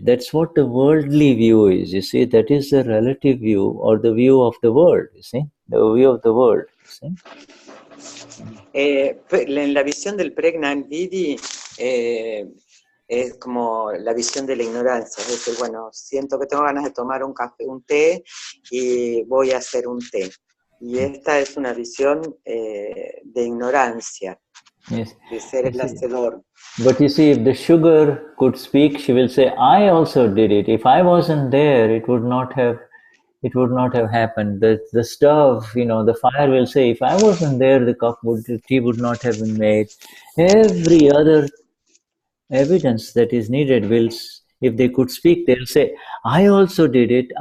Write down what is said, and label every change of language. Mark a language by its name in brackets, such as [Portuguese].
[English] That's what the worldly view is. You see, that is the relative view, or the view of the world. You see, the view of the world. You see? [Spanish] En la visión del Gnan Vidhi es como la visión de la ignorancia, es decir, bueno, siento que tengo ganas de tomar un café, un té, y voy a hacer un té. Y esta es una visión de ignorancia, [English] Yes. [Spanish] de ser el hacedor. [English] But you see, if the sugar could speak, she will say, "I also did it. If I wasn't there, it would not have happened." The stove, the fire will say, "If I wasn't there, the tea would not have been made." Every other evidence that is needed if they could speak, they'll say, "I also did it.